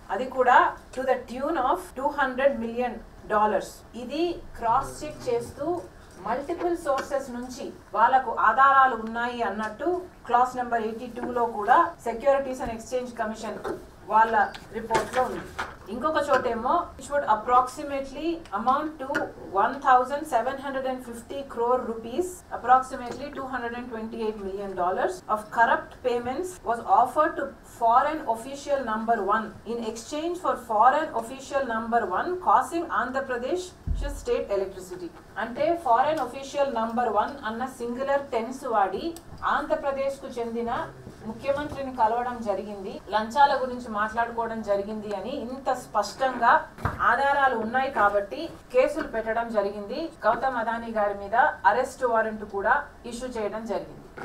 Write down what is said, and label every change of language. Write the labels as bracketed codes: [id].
[te] అది కూడా [en] To the tune of $200 million. [te] ఇది క్రాస్ చెక్ చేస్తూ మల్టిపుల్ సోర్సెస్ నుంచి వాళ్ళకు ఆధారాలు ఉన్నాయి అన్నట్టు క్లాస్ నెంబర్ 82లో కూడా సెక్యూరిటీస్ అండ్ ఎక్స్చేంజ్ కమిషన్ వాళ్ళ రిపోర్ట్ లో ఉంది. ఇంకొక చోటేమో [en] which would approximately amount to 1,750 crore rupees, approximately $228 million of corrupt payments was offered to foreign official number 1 in exchange for foreign official number 1 causing Andhra Pradesh state electricity. [te] అంటే foreign official number 1 అన్న singular tense వాడి ఆంధ్రప్రదేశ్ కు చెందిన ముఖ్యమంత్రిని కలవడం జరిగింది, లంచాల గురించి మాట్లాడుకోవడం జరిగింది అని ఇంత స్పష్టంగా ఆధారాలు ఉన్నాయి కాబట్టి కేసులు పెట్టడం జరిగింది. గౌతమ్ అదానీ గారి మీద అరెస్ట్ వారెంట్ కూడా ఇష్యూ చేయడం జరిగింది.